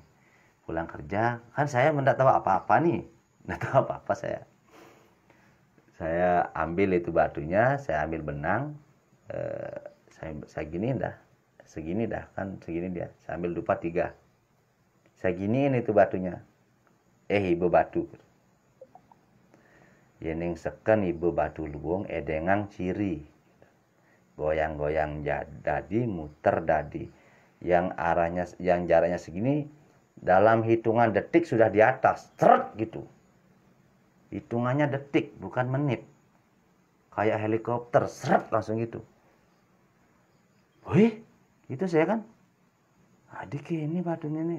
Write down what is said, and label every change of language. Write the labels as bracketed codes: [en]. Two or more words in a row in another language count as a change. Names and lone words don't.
[id] Pulang kerja, kan saya tidak tahu apa-apa nih. Tidak tahu apa-apa saya. Saya ambil itu batunya, saya ambil benang. Saya gini dah. Segini dah, kan segini dia. Saya ambil dupa 3. Saya giniin itu batunya. Ibu batu. [ban] Yening seken ibu batu luwung edengang ciri. Goyang-goyang dadi, muter dadi. [id] Yang jaraknya segini, dalam hitungan detik sudah di atas. Tret gitu. Hitungannya detik, bukan menit. Kayak helikopter, seret langsung gitu. Wih, itu saya kan. Adik ini batunya nih.